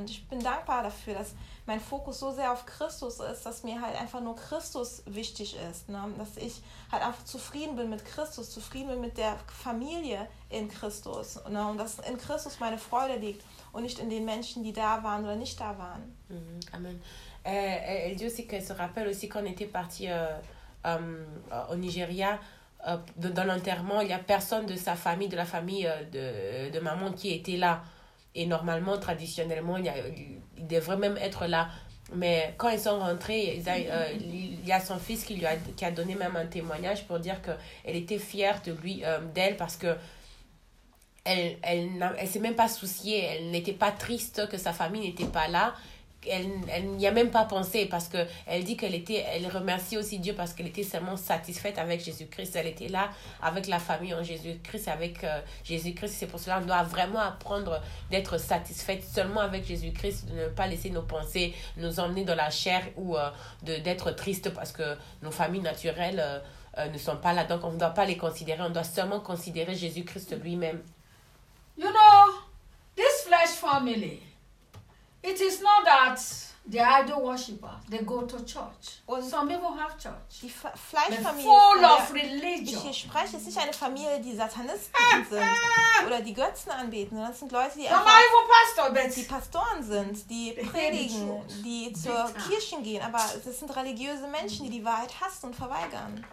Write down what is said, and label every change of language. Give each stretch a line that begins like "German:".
German: Und ich bin dankbar dafür, dass mein Fokus so sehr auf Christus ist, dass mir halt einfach nur Christus wichtig ist. Ne? Dass ich halt einfach zufrieden bin mit Christus, zufrieden bin mit der Familie in Christus. Ne? Und dass in Christus meine Freude liegt und nicht in den Menschen, die da waren oder nicht da waren. Amen.
French: Elle dit aussi qu'elle se rappelle aussi quand on était parti au Nigeria, dans l'enterrement, il n'y a personne de sa famille, de la famille de maman qui était là. Et normalement, traditionnellement, il devrait même être là. Mais quand ils sont rentrés, il y a son fils qui a donné même un témoignage pour dire qu'elle était fière de lui, d'elle, parce que elle s'est même pas souciée, elle n'était pas triste que sa famille n'était pas là. Elle n'y a même pas pensé, parce que elle dit qu'elle remercie aussi Dieu parce qu'elle était seulement satisfaite avec Jésus-Christ. Elle était là avec la famille en Jésus-Christ, avec Jésus-Christ. C'est pour cela qu'on doit vraiment apprendre d'être satisfaite seulement avec Jésus-Christ, de ne pas laisser nos pensées nous emmener dans la chair ou d'être triste parce que nos familles naturelles ne sont pas là. Donc on ne doit pas les considérer, on doit seulement considérer Jésus-Christ lui-même.
English: You know, this flesh family, it is not that the idol worshippers, they go to church.
German: Und
English: some people have church. Full of religion.
German: Ich hier spreche, es ist nicht eine Familie, die Satanisten sind oder die Götzen anbeten, sondern es sind Leute, die Pastoren sind, die predigen, die zur Kirche gehen, aber es sind religiöse Menschen, die Wahrheit hassen und verweigern.